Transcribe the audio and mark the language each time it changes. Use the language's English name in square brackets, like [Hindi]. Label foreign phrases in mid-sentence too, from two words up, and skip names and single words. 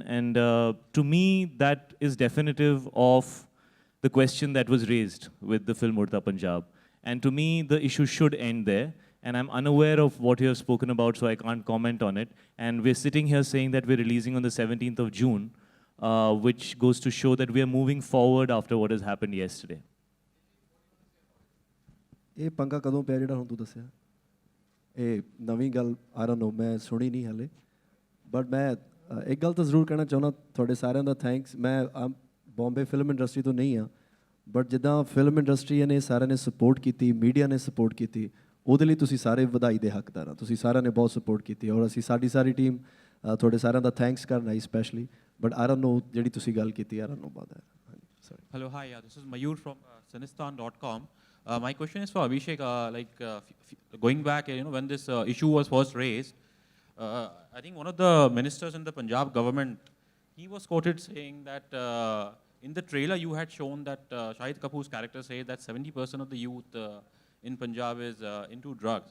[English] And to me, that is definitive of the question that was raised with the film UDTA Punjab. And to me, the issue should end there. And I'm unaware of what you have spoken about, so I can't comment on it. And we're sitting here saying that we're releasing on the 17th of June, which goes to show that we are moving forward after what has happened yesterday. [Punjabi] ਇਹ ਪੰਗਾ ਕਦੋਂ ਪਿਆ ਜਿਹੜਾ ਹੁਣ ਤੂੰ ਦੱਸਿਆ ਇਹ ਨਵੀਂ ਗੱਲ [English] I don't know [Punjabi] ਮੈਂ ਸੁਣੀ ਨਹੀਂ ਹਾਲੇ ਬਟ ਮੈਂ ਇੱਕ ਗੱਲ ਤਾਂ ਜ਼ਰੂਰ ਕਹਿਣਾ ਚਾਹੁੰਦਾ ਤੁਹਾਡੇ ਸਾਰਿਆਂ ਦਾ ਥੈਂਕਸ ਮੈਂ [English] Bombay film industry [Punjabi] ਤੋਂ ਨਹੀਂ ਹਾਂ ਬਟ ਜਿੱਦਾਂ [English] film industry [Punjabi] ਨੇ ਸਾਰਿਆਂ ਨੇ ਸਪੋਰਟ ਕੀਤੀ ਮੀਡੀਆ ਨੇ ਸਪੋਰਟ ਕੀਤੀ ਉਹਦੇ ਲਈ ਤੁਸੀਂ ਸਾਰੇ ਵਧਾਈ ਦੇ ਹੱਕਦਾਰ ਆ ਤੁਸੀਂ ਸਾਰਿਆਂ ਨੇ ਬਹੁਤ ਸਪੋਰਟ ਕੀਤੀ ਔਰ ਅਸੀਂ ਸਾਰੀ ਟੀਮ ਤੁਹਾਡੇ ਸਾਰਿਆਂ ਦਾ ਥੈਂਕਸ ਕਰਨਾ [English] specially but I don't know [Punjabi] ਜਿਹੜੀ ਤੁਸੀਂ ਗੱਲ ਕੀਤੀ [English] I don't know about that. Sorry. Hello, hi, this is Mayur from Sinistan.com. My question is for Abhishek. Going back, when this issue was first raised, I think one of the ministers in the Punjab government, he was quoted saying that in the trailer you had shown that Shahid Kapoor's character says that 70% of the youth in Punjab is into drugs.